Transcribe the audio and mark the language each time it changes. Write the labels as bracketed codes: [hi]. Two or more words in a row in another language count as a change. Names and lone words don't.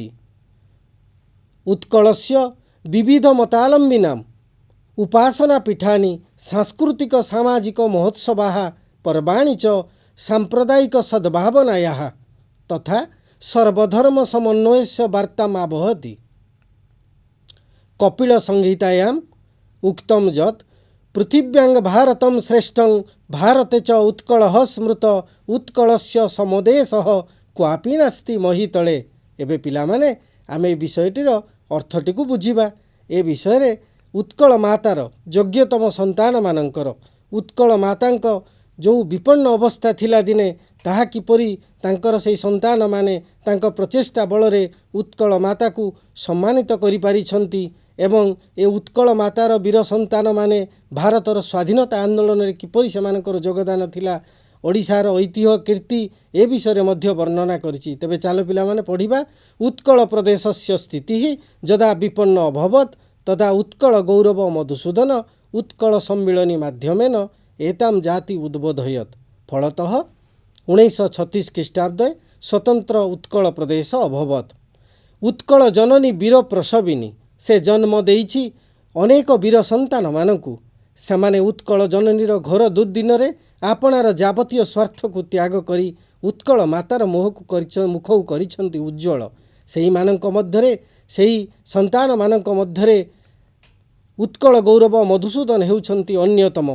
[sa] उत्कलस्य विविध मतालम्बिनां उपासना पीठानि, सांस्कृतिक सामाजिक महोत्सवाः, पर्वाणि च सांप्रदायिक सद्भावनायाः तथा सर्वधर्म समन्वयस्य वार्तामावहति। कपिल संहितायाम् उक्तं यत् पृथिव्यां भारतं श्रेष्ठं भारते च उत्कलः स्मृत उत्कलस्य समदेशः क्वापि नास्ति महीतले। [or] ଏବେ ପିଲାମାନେ ଆମେ ବିଷୟଟିର ଅର୍ଥଟି କୁ ବୁଝିବା। ଏ ବିଷୟ ରେ ଉତ୍କଳ ମାତାର ଯୋଗ୍ୟତମ ସନ୍ତାନ ମାନଙ୍କର ଉତ୍କଳ ମାତାଙ୍କ ଯୋ ବିପନ୍ନ ଅବସ୍ଥା ଥିଲା ଦିନେ ତାହା କିପରି ତାଙ୍କର ସେ ସନ୍ତାନ ମାନେ ତାଙ୍କ ପ୍ରଚେଷ୍ଟା ବଳରେ ଉତ୍କଳ ମାତା କୁ ସମ୍ମାନିତ କରି ପାରିଛନ୍ତି ଏବଂ ଏ ଉତ୍କଳ ମାତାର ବୀର ସନ୍ତାନ ମାନେ ଭାରତର ସ୍ୱାଧୀନତା ଆନ୍ଦୋଳନ ରେ କିପରି ସେମାନଙ୍କର ଯୋଗଦାନ ଥିଲା, ଓଡ଼ିଶାର ଐତିହ୍ୟ କୀର୍ତ୍ତି ଏ ବିଷୟ ମଧ୍ୟ ବର୍ଣ୍ଣନା କରିଛି। ତେବେ ଚାଲ ପିଲା ମାନେ ପଢ଼ିବା। [sa] उत्कल प्रदेशस्य स्थिति जदा विपन्न अभवत तदा उत्कल गौरव मधुसूदन उत्कल सम्मिलनी माध्यमेन एताम जाति उद्बोधयत। फलतः 1936 ख्रीष्टाब्दे स्वतंत्र उत्कल प्रदेश अभवत। [or] ଉତ୍କଳ ଜନନୀ ବୀର ପ୍ରସବିନୀ, ସେ ଜନ୍ମ ଦେଇଛି ଅନେକ ବୀର ସନ୍ତାନ ମାନଙ୍କୁ। ସେମାନେ ଉତ୍କଳ ଜନନୀର ଘୋର ଦୁର୍ଦ୍ଦିନ ରେ ଆପଣାର ଯାବତୀୟ ସ୍ୱାର୍ଥ କୁ ତ୍ୟାଗ କରି ଉତ୍କଳ ମାତାର ମୁଖ କରିଛନ୍ତି ଉଜ୍ଜ୍ୱଳ। ସେହି ମାନଙ୍କ ମଧ୍ୟରେ ସେହି ସନ୍ତାନ ମାନଙ୍କ ମଧ୍ୟରେ ଉତ୍କଳ ଗୌରବ ମଧୁସୂଦନ ହେଉଛନ୍ତି ଅନ୍ୟତମ।